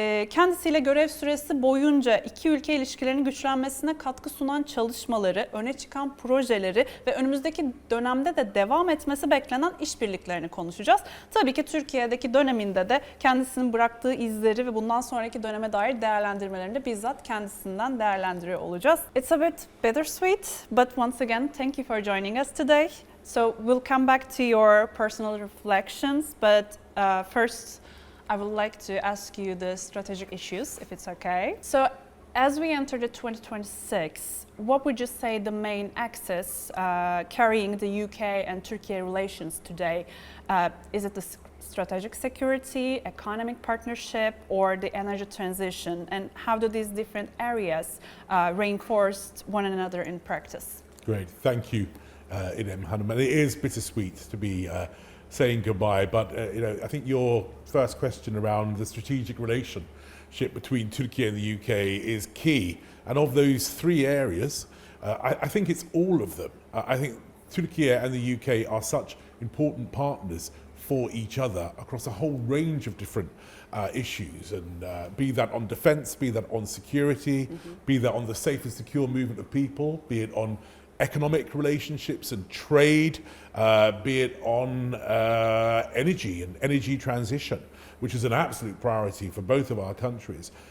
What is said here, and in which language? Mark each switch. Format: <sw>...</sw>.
<tr>Kendisiyle görev süresi boyunca iki ülke ilişkilerinin güçlenmesine katkı sunan çalışmaları, öne çıkan projeleri ve önümüzdeki dönemde de devam etmesi beklenen işbirliklerini konuşacağız. Tabii ki Türkiye'deki döneminde de kendisinin bıraktığı izleri ve bundan sonraki döneme dair değerlendirmelerini de bizzat kendisinden değerlendiriyor olacağız.</tr> <en>It's a bit bittersweet, but once again, thank you for joining us today. So we'll come back to your personal reflections, but first, I would like to ask you the strategic issues, if it's okay. So, as we enter the 2026, what would you say the main axis carrying the UK and Turkey relations today? Is it the strategic security, economic partnership, or the energy transition? And how do these different areas reinforce one another in practice? Great, thank you, İrem Hanım. And it is bittersweet to be saying goodbye, but I think your first question around the strategic relationship between Turkey and the UK is key. And of those three areas, I think it's all of them. I think Turkey and the UK are such important partners for each other across a whole range of different issues, and be that on defence, be that on security, be that on the safe and secure movement of people, be it on economic relationships and trade, be it on energy and energy transition, which is an absolute priority for both of our countries.</en>